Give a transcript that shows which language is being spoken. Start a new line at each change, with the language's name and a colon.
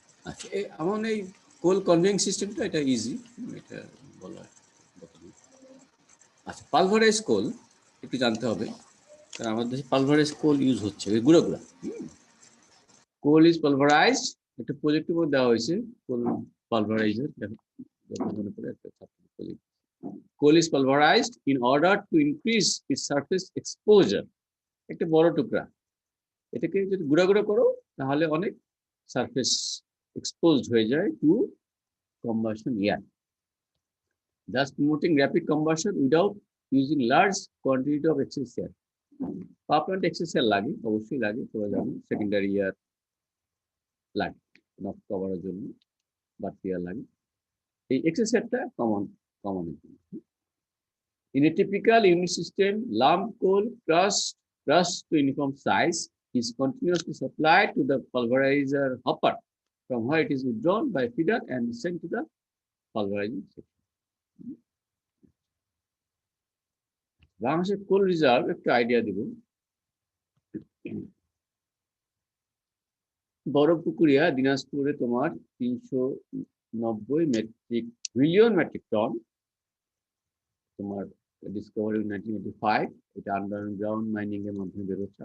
Bangla: আচ্ছা, আমার এই কোল কনভেয়িং সিস্টেমটা এটা ইজি, এটা বলার কথা নেই। আচ্ছা, পালভারাইজ কোল একটু জানতে হবে, কারণ আমাদের দেশে পালভারাইজ কোল ইউজ হচ্ছে, ওই গুঁড়া গুঁড়া কোল ইজ পালভারাইজড। একটা প্রজেক্টের মধ্যে দেওয়া হয়েছে কোল পালভারাইজার, মনে করে একটা project.
English: Coal is pulverized in order to increase its surface exposure.
Bangla: একটা বড় টুকরা, এটাকে যদি গুঁড়া গুঁড়া করো তাহলে অনেক সারফেস এক্সপোজড হয়ে যায়
English: To combustion air, thus promoting rapid combustion without using large quantity of excess air.
Bangla: Power plant access air লাগে, অবশ্যই লাগে, তোমরা জানো সেকেন্ডারি এয়ার লাগে নক কভারের জন্য, বাড়তি এয়ার লাগে। এই এক্সেস এয়ারটা কমনের জন্য।
English: In a typical unit system, lump coal crushed to uniform size is continuously supplied to the pulverizer hopper, from where it is withdrawn by feeder and sent to the pulverizing section.
Bangla: বাংলাদেশের কোল reserve একটা idea দেব। বড়পুকুরিয়া দিনাজপুরে তোমার 390 million metric ton তোমার Discovery 1985, এটা underground mining এর মাধ্যমে বেরোচ্ছে।